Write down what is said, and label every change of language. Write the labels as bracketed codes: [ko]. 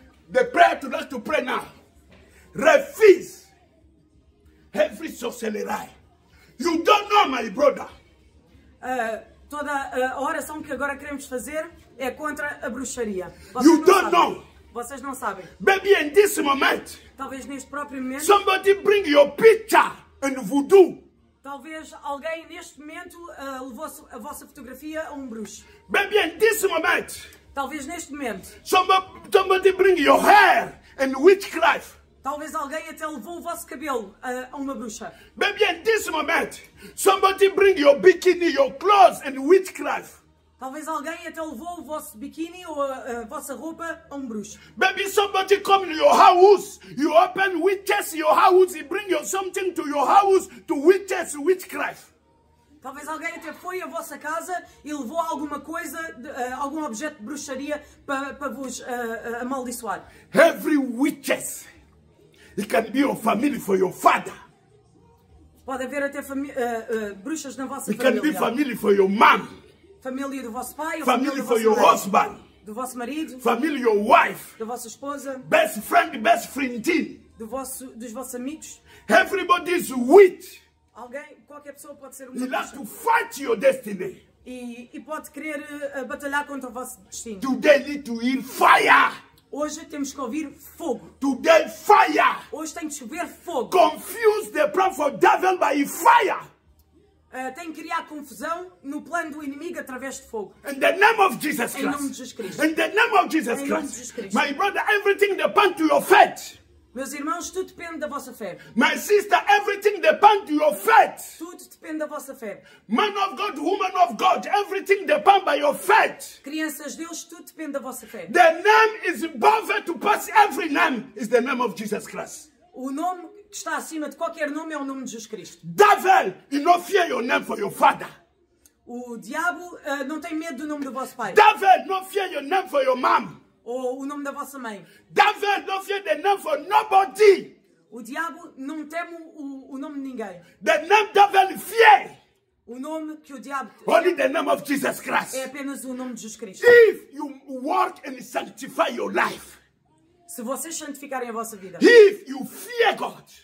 [en] The prayer to us to pray now. Refuse every sorcery. You don't know, my brother. [pt] Toda a oração que agora queremos fazer é contra a bruxaria. [en] You don't know. [pt] Vocês não sabem. [en] Maybe in this moment, [pt] talvez neste próprio momento, [en] somebody bring your picture and voodoo. [pt] Talvez alguém neste momento levou a vossa fotografia a bruxo. [en] Maybe in this moment, [pt] talvez neste momento, [en] somebody bring your hair and witchcraft. [pt] Talvez alguém até levou o vosso cabelo a uma bruxa. [en] Maybe in this moment, somebody bring your bikini, your clothes and witchcraft. [pt] Talvez alguém até levou o vosso biquíni ou a vossa roupa a bruxo. [en] Maybe somebody come to your house, you open witches your house, you bring you something to your house to witches witchcraft. [pt] Talvez alguém até foi à vossa casa e levou alguma coisa, algum objeto de bruxaria para vos amaldiçoar. [en] Every witches, it can be your family for your father. [pt] Pode haver até bruxas na vossa família. [en] It can be family for your mom. [pt] Família do vosso pai, [en] family for your husband, [pt] do vosso marido, [en] family your wife, [pt] da vossa esposa, [en] best friend, [pt] dos vossos amigos. [en] Everybody is witch. [pt] Qualquer pessoa pode ser [en] you have to fight your destiny. [pt] E pode querer batalhar contra o vosso destino. [en] Today need to hear fire. [pt] Hoje temos que ouvir fogo. [en] Today fire. [pt] Hoje tem que chover fogo. [en] Confuse the plan for devil by fire. [pt] tem que criar confusão no plano do inimigo através de fogo. [en] In the name of Jesus [pt] Em nome de Jesus [en] Christ. [pt] Cristo. [en] In the name of Jesus [pt] Em nome de Jesus [en] Christ. [pt] Cristo. [en] My brother, everything depends to your faith. [pt] Meus irmãos, tudo depende da vossa fé. [en] My sister, everything depends to your faith. [pt] Tudo depende da vossa fé. [en] Man of God, woman of God, everything depends by your faith. [pt] Crianças de Deus, tudo depende da vossa fé. [en] The name is above to pass every name is the name of Jesus Christ. [pt] O nome que está acima de qualquer nome é o nome de Jesus Cristo. [en] Devil, you not fear your name for your father. [pt] O diabo não tem medo do nome do vosso pai. [en] Devil, not fear your name for your mom. [pt] Ou o nome da vossa mãe. [en] Devil, don't fear the name for nobody. [pt] O diabo não teme o nome de ninguém. [en] The name devil fear. [pt] O nome que o diabo [en] Only the name of Jesus Christ. [pt] é apenas o nome de Jesus Cristo. [en] If you work and sanctify your life, [pt] Se vocês santificarem a vossa vida, [en] if you fear God,